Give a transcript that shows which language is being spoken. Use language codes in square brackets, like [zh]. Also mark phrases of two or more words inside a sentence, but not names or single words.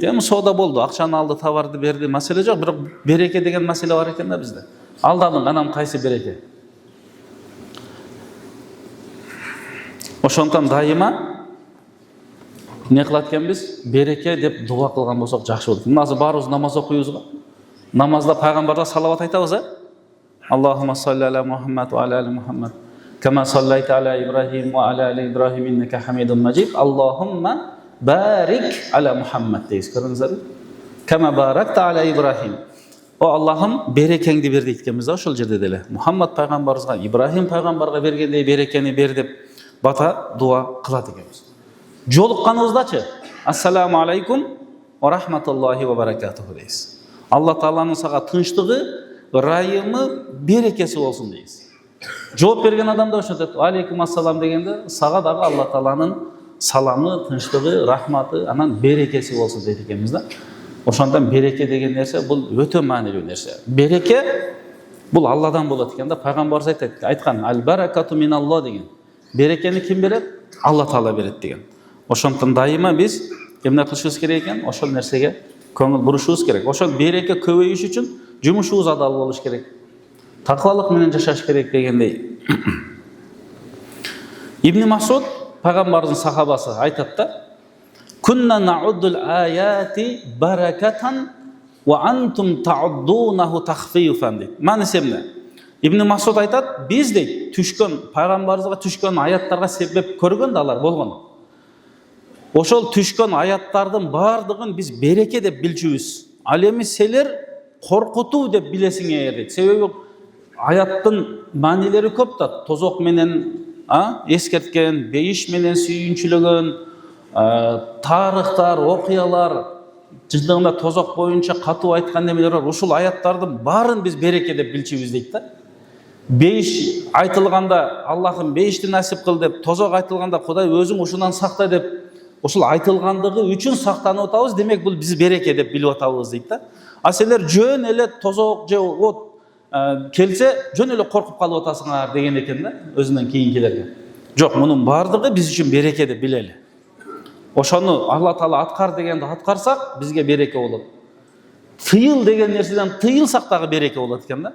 [ky] Эми соода болду, акчаны алды, товарды берди, маселе жок, бирок береке деген маселе бар экен да бизде. Алдадың, анан кайсы береке? Ошондон дайыма не кылат экенбиз? Береке деп дуа кылган болсок жакшы болот. Мына азыр баарыбыз намаз окуйбуз го. Намазда пайгамбарга салават айтабыз, [ar] اللهم صل على محمد وعلى آل محمد. كما صليت على إبراهيم وعلى آل إبراهيم إنك حميد مجيد. اللهم بارك على محمد [ky] дейсиз. Көрүңүздөр. [ar] كما باركت على إبراهيم. [ky] О Аллахым берекеңди бер дейт экенбиз да ошол жерде деле. Мухаммад пайгамбарыбызга, Ибрахим пайгамбарга бергендей берекени бер деп бата дуа кылат экенбиз. Жолукканыбыздачы [ar] السلام عليكم ورحمة الله وبركاته [ky] дейсиз. Алла Тааланын сага тынчтыгы, ырайымы, берекеси болсун дейсиз. Жооп берген адам да ошентет. [ar] عليكم السلام [ky] дегенде сага дагы Алла Тааланын саламы, тынчтыгы, рахматы, анан берекеси болсун дейт экенбиз да. Ошондон береке деген нерсе бул өтө маанилүү нерсе. Береке бул Алладан болот экен да. Пайгамбарыбыз айткан, [ar] البركة من الله [ky] деген. Берекени ким берет? Алла Таала берет деген. Ошондон дайыма биз эмне кылышыбыз керек экен? Ошол нерсеге көңүл бурушубуз керек. Ошол береке көбөйүш үчүн жумушубуз адал болуш керек. Таквалык менен жашаш керек дегендей. Ибн Масуд пайгамбардын сахабасы айтат да: [ar] "كنا نعد الآيات بركة وأنتم تعدونها تخويفا." [ky] дейт. Манысы эмне? Ибн Масуд айтат, биз дейт түшкөн пайгамбарыбызга түшкөн аяттарга себеп көргөн да алар болгон. Ошол түшкөн аяттардын бардыгын биз береке деп билчүбүз. Ал эми силер коркутуу деп билесиңер дейт. Себеби аяттын маанилери көп да. Тозок менен эскерткен, бейиш менен сүйүнчүлөгөн, тарыхтар, окуялар, жыдыгында тозок боюнча катуу айткан немелер бар. Ушул аяттардын баарын биз береке деп билчүбүз дейт да. бейіш айтылғанда Аллахым бейішті насип қыл деп, тозақ айтылғанда Құдай өзің ушунан сақта деп, ошол айтылғандығы үшін сақтанып атабыз, демек бұл біз береке деп біліп атабыз дейді да. А силер жөн эле тозок же от келсе жөн эле коркуп калып атасыңар деген экен да өзүнөн кийинкилерге. Жок, мунун бардыгы биз үчүн береке деп билели. Ошону Алла Таала аткар дегенди аткарсак бизге береке болот. Тыйыл деген нерседен тыйылсак дагы береке болот экен да.